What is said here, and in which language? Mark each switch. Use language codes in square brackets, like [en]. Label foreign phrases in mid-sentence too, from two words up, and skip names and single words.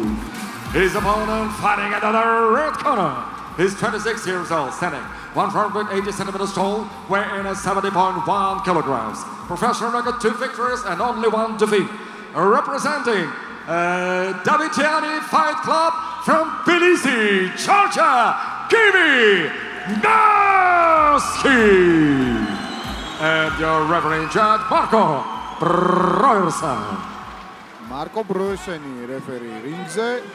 [en] His opponent fighting at the red corner. He's 26 years old, standing 180 centimeters tall, weighing at 70.1 kilograms. Professional record, 2 victories and only 1 defeat. Representing Davidiani Fight Club from Tbilisi, Georgia, Givy Meskhi. And your referee judge, Marco Broersen. Marco Broersen, referee ringze.